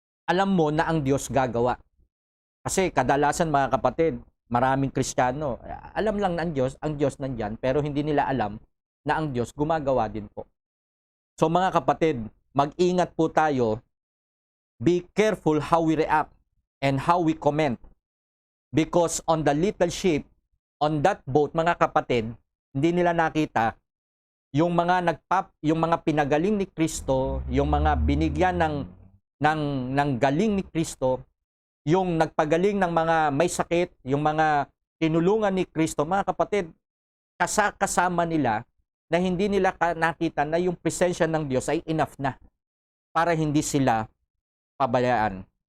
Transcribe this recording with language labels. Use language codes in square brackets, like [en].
[tl] Alam mo na ang Diyos gagawa. Kasi kadalasan, mga kapatid, maraming Kristiyano, alam lang ng Diyos, ang Diyos nandyan, pero hindi nila alam na ang Diyos gumagawa din po. So mga kapatid, mag-ingat po tayo. [en] Be careful how we react and how we comment. Because on the little ship, on that boat, [tl] mga kapatid, hindi nila nakita yung mga pinagaling ni Kristo, yung mga binigyan ng galing ni Kristo, yung nagpagaling ng mga may sakit, yung mga tinulungan ni Kristo, mga kapatid, kasama nila na hindi nila nakita na yung presensya ng Diyos ay enough na para hindi sila pabayaan.